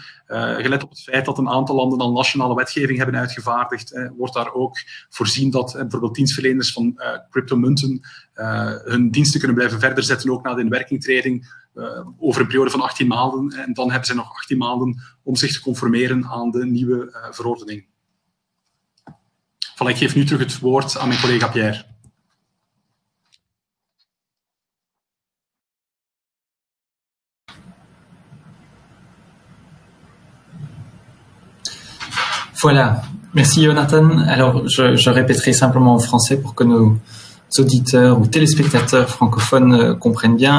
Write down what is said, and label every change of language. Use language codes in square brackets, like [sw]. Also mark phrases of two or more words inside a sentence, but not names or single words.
[nl] Gelet op het feit dat een aantal landen al nationale wetgeving hebben uitgevaardigd, wordt daar ook voorzien dat bijvoorbeeld dienstverleners van cryptomunten hun diensten kunnen blijven verder zetten, ook na de inwerkingtreding, over een periode van 18 maanden. En dan hebben ze nog 18 maanden om zich te conformeren aan de nieuwe verordening. Voilà, ik geef nu terug het woord aan mijn collega Pierre. [fr] Voilà, merci Jonathan. Alors, je répéterai simplement en français pour que nos auditeurs ou téléspectateurs francophones comprennent bien.